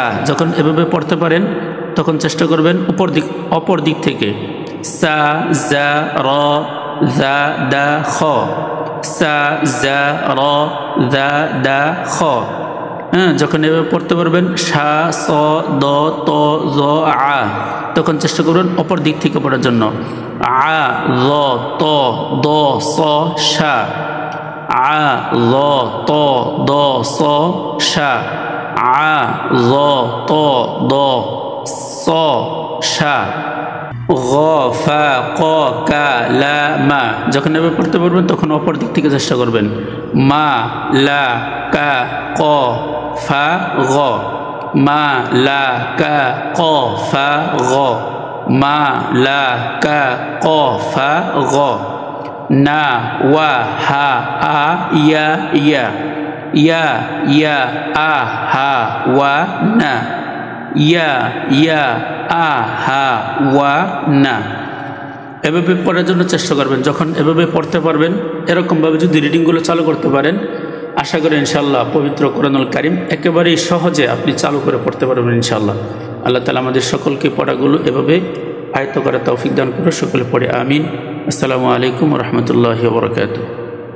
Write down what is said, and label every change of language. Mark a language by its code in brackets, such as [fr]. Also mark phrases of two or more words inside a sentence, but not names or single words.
[bn] যখন এভাবে পড়তে পারেন তখন চেষ্টা করবেন অপর দিক থেকে সা, জা, র, জা, দা, খ, সা জা র দা দা খ। হ্যাঁ, যখন এভাবে পড়তে পারবেন সা স দ ত জ আ, তখন চেষ্টা করবেন অপর দিক থেকে পড়ার জন্য। আ ল ত দ স সা, আ ল ত দ স সা, আ ল ত দ স সা। গ ফা ক কা লা মা, যখন এভাবে পড়তে পারবেন তখন অপর দিক থেকে চেষ্টা করবেন। মা লা কা ক ফা গ, মা লা কা ক ফা গ, মা লা কা ক ফা গ। না ওয়া হা আ ইয়া ইয়া, ইয়া ইয়া আ হা ওয়া না, ইয়া ইয়া আ হা ওয়া না। এভাবে পড়ার জন্য চেষ্টা করবেন। যখন এভাবে পড়তে পারবেন, এরকমভাবে যদি রিডিংগুলো চালু করতে পারেন, আশা করি ইনশাআল্লাহ পবিত্র কোরআনুল কারীম একেবারেই সহজে আপনি চালু করে পড়তে পারবেন ইনশাআল্লাহ। আল্লাহ তাআলা আমাদের সকলকে পড়াগুলো এভাবে আয়ত্ত করার তৌফিক দান করে। সকলে পড়ে আমিন। [ar] السلام عليكم ورحمة الله وبركاته.